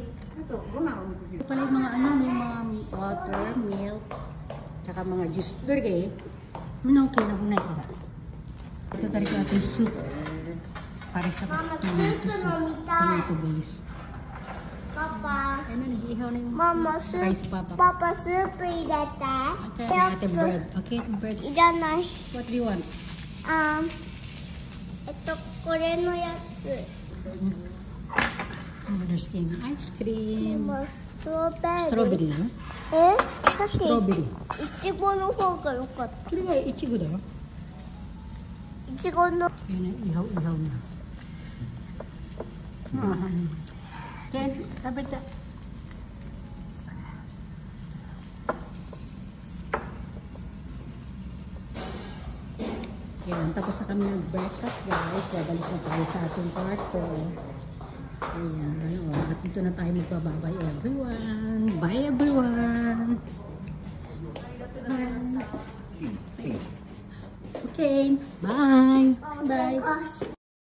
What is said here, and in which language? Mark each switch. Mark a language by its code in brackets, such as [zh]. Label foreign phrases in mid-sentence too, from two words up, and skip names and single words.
[tl] Ito pala yung mga ano, yung mga water, milk, tsaka mga juice. Doon kayo? Ano okay na kung nakita? Ito talaga ating soup. Para siya [en] tomato soup. Tomato base. [tl] Papa. Ano, nag-ihaw na yung rice, Papa. Papa, soup irete. [en] Okay, ate bread. Okay, bread. [ja] Iranai. [en] What do you want? [ja] これのやつ。 [en] There's ice cream. [ja] ストロベリー。 [tl] Strawberry na? [ja] さっき [tl] Strawberry. [ja] いちごの方が良かった。 [tl] Kaya nga, ichigo daw. [ja] いちごの。 [tl] Yun na, ihaw-ihaw na. Then, sabi na. Yan, tapos na kami nag-breakfast, guys. Babalik na tayo sa ating kwarto. Ayan, at dito na tayo magbababay everyone. Bye everyone. Okay, bye. Bye.